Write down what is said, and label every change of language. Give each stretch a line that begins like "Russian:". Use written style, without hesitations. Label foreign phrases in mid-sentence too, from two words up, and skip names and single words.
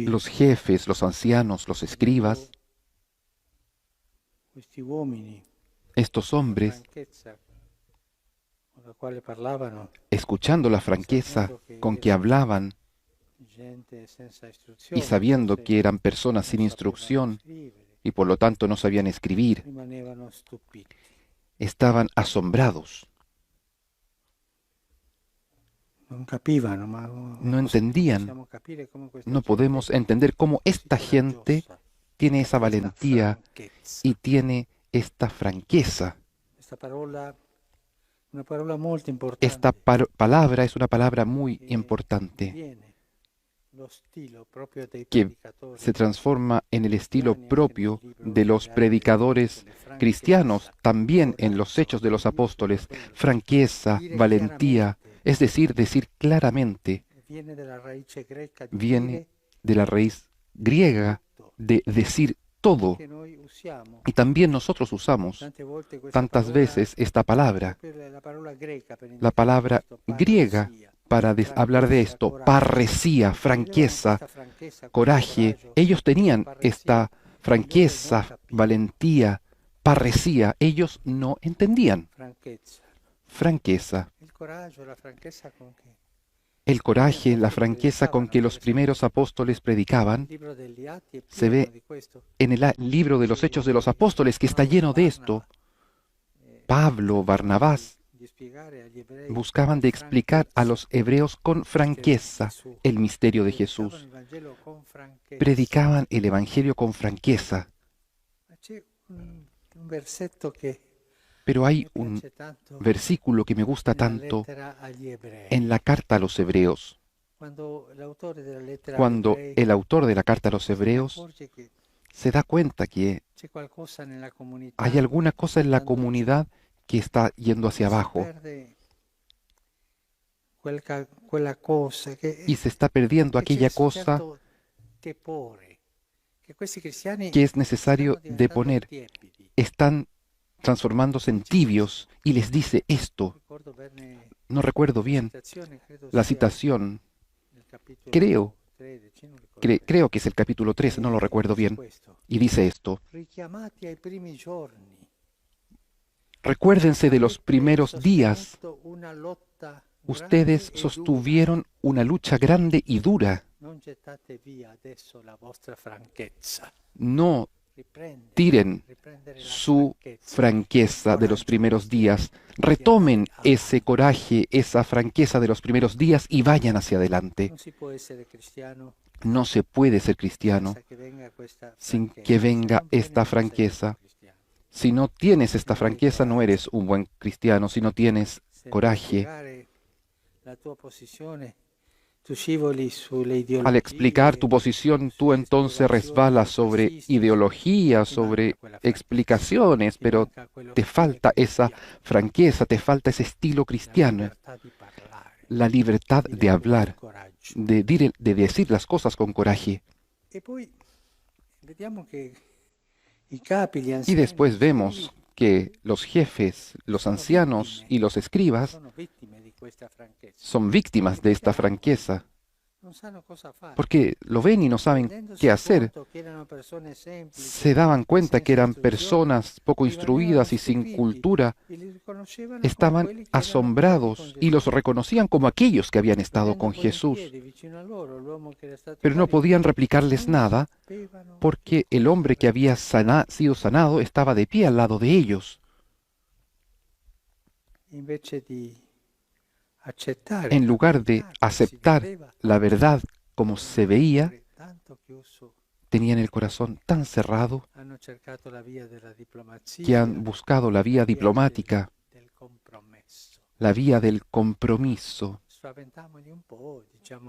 Spanish: Los jefes, los ancianos, los escribas,
Italian: questi uomini,
Spanish: estos hombres,
Italian: franchezza, la quale parlavano
Spanish: escuchando la franqueza con que hablaban
Italian: gente senza
Spanish: y
Italian: istruzione,
Spanish: sabiendo
Italian: forse
Spanish: que eran personas sin
Italian: non
Spanish: instrucción
Italian: sapevano scrivere,
Spanish: y por lo tanto no sabían escribir,
Italian: rimanevano stupiti.
Spanish: estaban asombrados,
Italian: Non capivano, ma
Spanish: no entendían.
Italian: possiamo capire come questa
Spanish: No
Italian: gente
Spanish: podemos entender cómo esta gente
Italian: coraggiosa,
Spanish: tiene esa
Italian: questa
Spanish: valentía
Italian: franchezza.
Spanish: y tiene esta franqueza.
Italian: Questa parola, una parola molto importante.
Spanish: Esta palabra es una palabra muy importante
Italian: Viene lo stile proprio dei
Spanish: que
Italian: predicatori
Spanish: se transforma en el estilo
Italian: cristiani, anche
Spanish: propio
Italian: nel libro
Spanish: de los
Italian: degli Atti,
Spanish: predicadores
Italian: delle franchezza,
Spanish: cristianos, también en los
Italian: coraggio,
Spanish: Hechos de los Apóstoles,
Italian: quello.
Spanish: franqueza,
Italian: Dire
Spanish: valentía,
Italian: chiaramente,
Spanish: es decir claramente,
Italian: viene della radice greca di
Spanish: viene
Italian: dire
Spanish: de la raíz griega
Italian: tutto,
Spanish: de decir todo.
Italian: che noi usiamo
Spanish: Y también nosotros usamos
Italian: tante volte questa
Spanish: tantas
Italian: parola,
Spanish: veces esta palabra,
Italian: proprio la parola greca per
Spanish: la
Italian: indicare
Spanish: palabra
Italian: questo,
Spanish: griega,
Italian: parresia,
Spanish: para hablar de
Italian: franchezza,
Spanish: esto,
Italian: coraggio.
Spanish: parresía, franqueza,
Italian: Questa franchezza,
Spanish: coraje.
Italian: questo coraggio,
Spanish: Ellos tenían parresía, esta franqueza, valentía, parresía. Ellos no entendían.
Italian: franchezza.
Spanish: Franqueza,
Italian: Il coraggio, la franchezza con che
Spanish: el coraje, la franqueza con que los primeros apóstoles predicaban,
Italian: il libro degli Atti è
Spanish: se
Italian: pieno
Spanish: ve
Italian: di questo.
Spanish: en el libro de los Hechos de los Apóstoles, que está lleno de esto. Pablo, Barnabás,
Italian: Di spiegare agli ebrei
Spanish: buscaban de explicar a los hebreos con franqueza el misterio de
Italian: predicavano
Spanish: Jesús.
Italian: il Vangelo con franchezza.
Spanish: Predicaban el Evangelio con franqueza.
Italian: Ma c'è un versetto che
Spanish: Pero hay
Italian: mi
Spanish: un
Italian: piace tanto
Spanish: versículo que me gusta
Italian: nella
Spanish: tanto
Italian: lettera agli ebrei.
Spanish: en la carta a los hebreos.
Italian: Quando l'autore della lettera agli
Spanish: Cuando
Italian: ebrei
Spanish: el autor de la carta a los
Italian: si
Spanish: hebreos
Italian: accorge che
Spanish: se da cuenta que
Italian: c'è qualcosa nella comunità
Spanish: hay alguna cosa en la
Italian: andando giù,
Spanish: comunidad que está yendo hacia
Italian: si
Spanish: abajo
Italian: perde quella cosa che
Spanish: y se está perdiendo
Italian: che c'è
Spanish: aquella
Italian: un
Spanish: cosa
Italian: certo tepore, che questi cristiani
Spanish: que es necesario
Italian: stanno
Spanish: de
Italian: diventando
Spanish: poner.
Italian: tiepidi.
Spanish: Están transformándose en tibios y les dice esto.
Italian: Ricordo bene
Spanish: No recuerdo bien
Italian: citazione, credo
Spanish: la
Italian: sia
Spanish: citación.
Italian: nel capitolo
Spanish: Creo,
Italian: 13, non ricordo bene.
Spanish: creo que es el capítulo 13, no lo recuerdo
Italian: Dice
Spanish: bien.
Italian: questo:
Spanish: Y dice esto.
Italian: richiamati ai primi giorni.
Spanish: Recuérdense de los
Italian: Avete
Spanish: primeros días.
Italian: sostenuto una lotta
Spanish: Ustedes
Italian: grande e
Spanish: sostuvieron una lucha grande y dura.
Italian: dura. Non gettate via adesso la vostra franchezza.
Spanish: No
Italian: Riprendere,
Spanish: tiren
Italian: riprendere la
Spanish: su
Italian: franchezza.
Spanish: franqueza de los primeros días. Retomen ese coraje, esa franqueza de los primeros días y vayan hacia adelante.
Italian: Non si può essere cristiano
Spanish: No se puede ser cristiano
Italian: senza che venga questa
Spanish: sin
Italian: franchezza.
Spanish: que
Italian: Se
Spanish: venga
Italian: non viene,
Spanish: esta
Italian: non sei un
Spanish: franqueza.
Italian: cristiano.
Spanish: Si no tienes esta franqueza, no eres un buen cristiano. Si no tienes
Italian: Se
Spanish: coraje,
Italian: spiegare la tua posizione, tu scivoli sulle ideologie,
Spanish: al explicar tu posición, tú entonces resbalas sobre ideología, sobre explicaciones, pero te falta esa franqueza, te falta ese estilo cristiano, la libertad de hablar, de decir las cosas con coraje.
Italian: E poi vediamo che i capi, gli
Spanish: Y
Italian: anziani,
Spanish: después vemos que los jefes, los ancianos y los escribas
Italian: sono vittime di questa franchezza.
Spanish: son víctimas de esta franqueza,
Italian: Non sanno cosa fare.
Spanish: porque lo ven y no saben
Italian: Rendendosi
Spanish: qué hacer.
Italian: conto che erano persone semplici,
Spanish: Se daban cuenta que eran
Italian: senza istruzione,
Spanish: personas poco instruidas y sin cultura,
Italian: e li riconoscevano come
Spanish: estaban
Italian: quelli che erano
Spanish: asombrados
Italian: con
Spanish: y los
Italian: Gesù.
Spanish: reconocían como aquellos que habían estado
Italian: Vedendo
Spanish: con
Italian: poi in
Spanish: Jesús,
Italian: piedi vicino a loro l'uomo che era stato
Spanish: pero no
Italian: guarito,
Spanish: podían replicarles
Italian: non
Spanish: nada
Italian: sapevano
Spanish: porque el hombre que había sido sanado estaba de pie al lado de ellos.
Italian: invece di accettare
Spanish: En
Italian: la
Spanish: lugar de
Italian: verità come si
Spanish: aceptar
Italian: vedeva,
Spanish: la verdad como se veía,
Italian: tanto chiuso,
Spanish: tenían el corazón tan cerrado
Italian: hanno cercato la vía della diplomazia,
Spanish: que han buscado la vía diplomática,
Italian: del compromesso.
Spanish: la vía del compromiso.
Italian: Spaventamoli un po', diciamo,